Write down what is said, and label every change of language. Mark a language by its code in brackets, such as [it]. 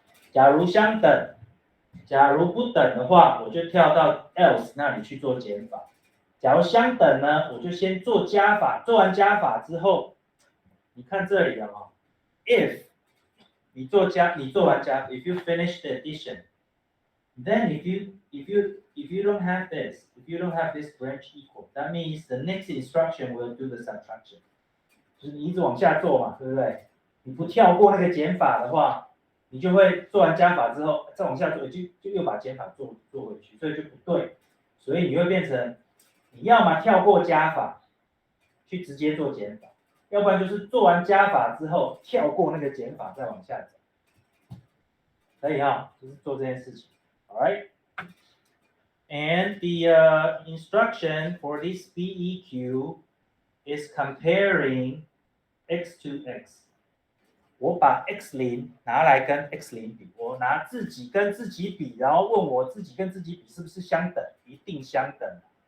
[zh] 假如相等，假如不等的话，我就跳到 else 那里去做减法。假如相等呢，我就先做加法，做完加法之后，你看这里了哦 ，if 你做完加 [en] ，if you finish the addition, then if you don't have this branch equal, that means the next instruction will do the subtraction. [zh] 就是你一直往下做嘛，对不对？你不跳过那个减法的话，你就会做完加法之后再往下做，就又把减法做回去，所以就不对。所以你会变成，你要么跳过加法，去直接做减法，要不然就是做完加法之后跳过那个减法再往下走。可以哈，就是做这件事情。 [en] All right. And the instruction for this BEQ is comparing x to x. [zh] 我把 x0 拿来跟 x0 比，我拿自己跟自己比，然后问我自己跟自己比是不是相等，一定相等。